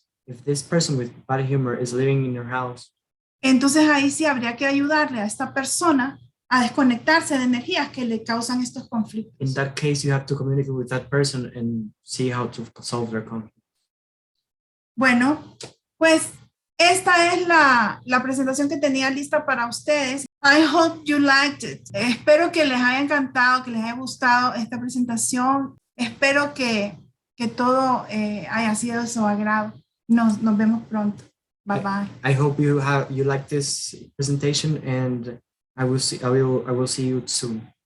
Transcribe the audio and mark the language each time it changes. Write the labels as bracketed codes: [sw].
[en] If this person with bad humor is living in your house, [es] entonces ahí sí habría que ayudarle a esta persona a desconectarse de energías que le causan estos [en] in [es] conflictos. [en] that case, you have to communicate with that person and see how to solve their conflict. [es] Bueno, pues esta es la presentación que tenía lista para ustedes. [en] I hope you liked it. [es] Espero que les haya encantado, que les haya gustado esta presentación. Espero que todo haya sido de su agrado. Nos vemos pronto. Bye bye. [en] I hope you like this presentation, and I will see you soon.